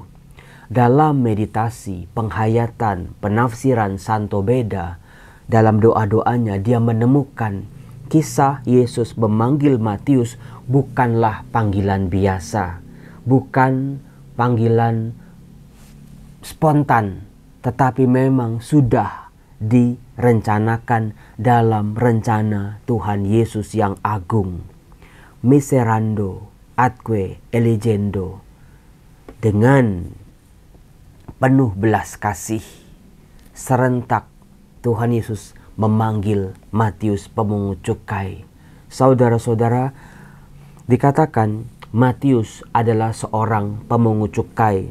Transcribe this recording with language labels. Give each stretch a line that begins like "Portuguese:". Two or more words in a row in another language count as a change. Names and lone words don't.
Indonesian: Dalam meditasi, penghayatan, penafsiran Santo Beda, dalam doa-doanya dia menemukan kisah Yesus memanggil Matius bukanlah panggilan biasa, bukan panggilan spontan, tetapi memang sudah direncanakan dalam rencana Tuhan Yesus yang agung.
Latin: Miserando atque eligendo,
Indonesian: dengan penuh belas kasih, serentak Tuhan Yesus memanggil Matius pemungut cukai. Saudara-saudara, dikatakan Matius adalah seorang pemungut cukai.